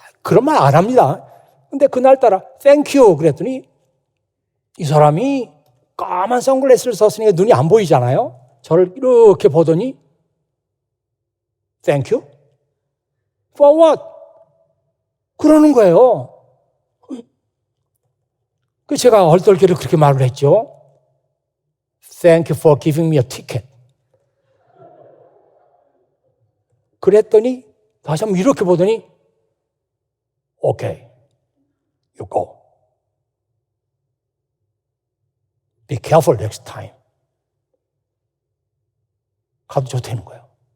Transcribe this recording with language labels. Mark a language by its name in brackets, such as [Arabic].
[Korean] 그런 말 안 합니다. 근데 그날따라 [English] Thank you [Korean] 그랬더니 이 사람이 까만 선글라스를 썼으니까 눈이 안 보이잖아요. 저를 이렇게 보더니 [English] Thank you? For what? [Korean] 그러는 거예요. 그 제가 얼떨결에 그렇게 말을 했죠. [English] Thank you for giving me a ticket. [Korean] 그랬더니 다시 한번 이렇게 보더니 [English] Okay, you go. Be careful next time. [Korean] 가도 좋다는 거예요.